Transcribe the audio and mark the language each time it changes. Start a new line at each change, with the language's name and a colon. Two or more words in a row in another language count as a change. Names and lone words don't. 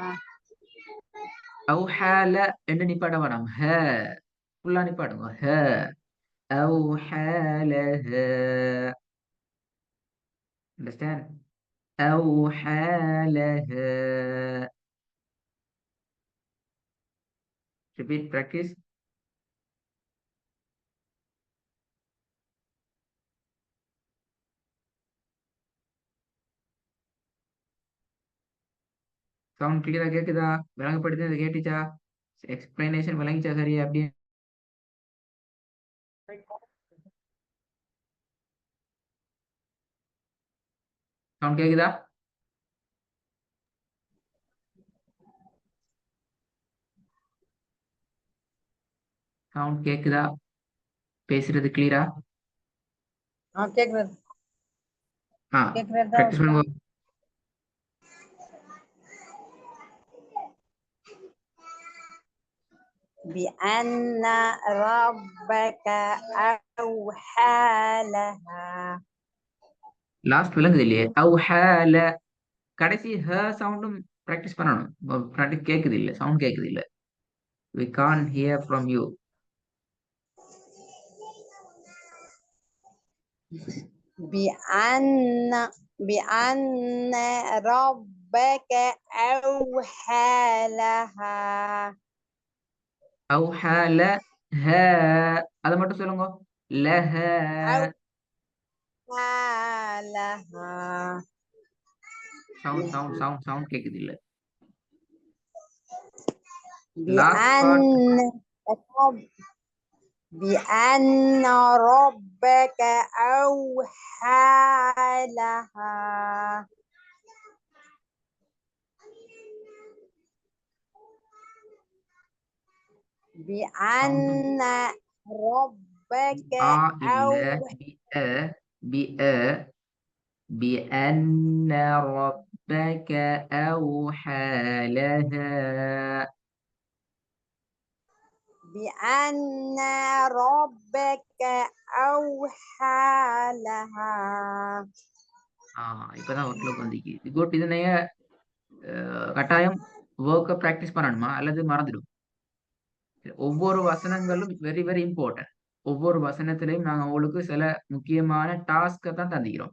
Tamil: أوحال என்று நிப்பாட்ட வேணாம். ஹ ஃபுல்லா நிப்பாட்டுங்க. ஹ أوحالها understand?
English: أوحالها repeat practice. sound clear
Tamil: கேக்குதா? விளங்கப்படுத்தி கேட்டுச்சா? எக்ஸ்பிளனேஷன் விளங்கிச்சா சரியா? அப்படியே சவுண்ட் கேக்குதா? சவுண்ட் கேக்குதா? பேசுறது கிளியரா? கேக்குறது practice பண்ணுங்க.
Arabic: بأن ربك أوحى لها
Tamil: லாஸ்ட் விளங்குது இல்லையே? أوحال கடைசி ஹ
English: sound practice
Tamil: பண்ணணும். பிராக்டிஸ் கேக்குது இல்ல, சவுண்ட் கேக்குது இல்ல.
English: we can't hear from you.
Arabic: بأن ربك أوحى لها أوحال ها
Tamil: அதை மட்டும் சொல்லுங்க.
Arabic: لها أوحى لها சவுண்ட் கேக்குது இல்ல.
English: last part
Arabic: بأن ربك أوحى لها بأن ربك بأن ربك أوحى لها بأن ربك أوحى لها
Tamil: இப்பதான் ஒர்க்ல வந்துச்சு. குட். இதனைய கட்டாயம் ஒர்க்கை ப்ராக்டிஸ் பண்ணணுமா அல்லது மறந்துடும்? ஒவ்வொரு வசனங்களும்
English: very very important.
Tamil: ஒவ்வொரு வசனத்திலையும் நாங்கள் உங்களுக்கு சில முக்கியமான டாஸ்கை தான் தந்திக்கிறோம்.